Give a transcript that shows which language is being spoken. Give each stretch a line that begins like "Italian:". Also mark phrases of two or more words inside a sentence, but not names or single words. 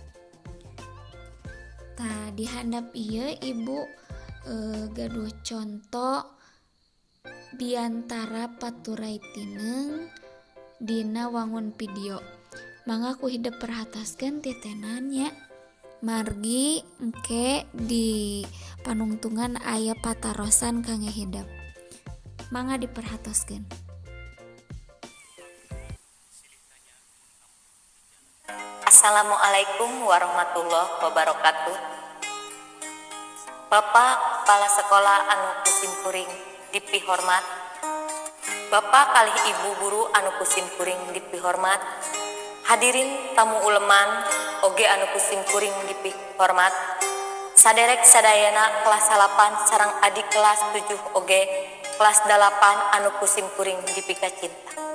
Sundanese: Di handap ieu ibu gaduh contoh biantara paturai tineng dina wangun video. Mangga ku hidup perhataskeun titenan nya. Margi engke di panungtungan aya patarosan kangge hidup. Mangga diperhatoskeun.
Arabic: السلام عليكم ورحمة الله وبركاته.
Sundanese: Bapak Kepala Sekolah anu kusim kuring dipihormat, Bapak kalih Ibu Guru anu kusim kuring dipihormat, hadirin tamu uleman oge anu kusim kuring dipihormat, saderek sadayana kelas 8 sareng adik kelas 7 oge kelas 8 anu kusim kuring dipika cinta.